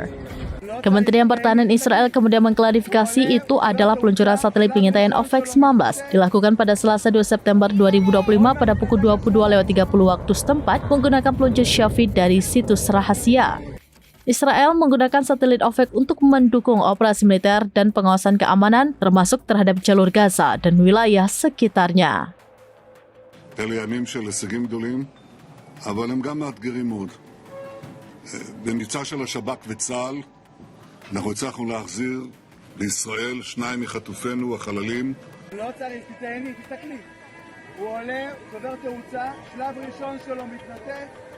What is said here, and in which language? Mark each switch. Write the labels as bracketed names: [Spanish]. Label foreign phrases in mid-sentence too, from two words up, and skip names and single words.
[Indonesian] Kementerian Pertahanan Israel kemudian mengklarifikasi itu adalah peluncuran satelit pengintaian OVEX 19 dilakukan pada Selasa 2 September 2025 pada pukul 22.30 waktu setempat menggunakan peluncur Shafi dari situs rahasia. Israel menggunakan satelit OVEX untuk mendukung operasi militer dan pengawasan keamanan termasuk terhadap jalur Gaza dan wilayah sekitarnya. [Hebrew] אלה ימים של הישגים גדולים, אבל הם גם מאתגרים מאוד. במבצע של השב"כ וצה"ל, אנחנו הצלחנו להחזיר לישראל 2 מחטופינו החללים. לא צריך, תתעייני, תסתכלי. הוא עולה, שובר תאוצה, שלב ראשון שלו מתנתק.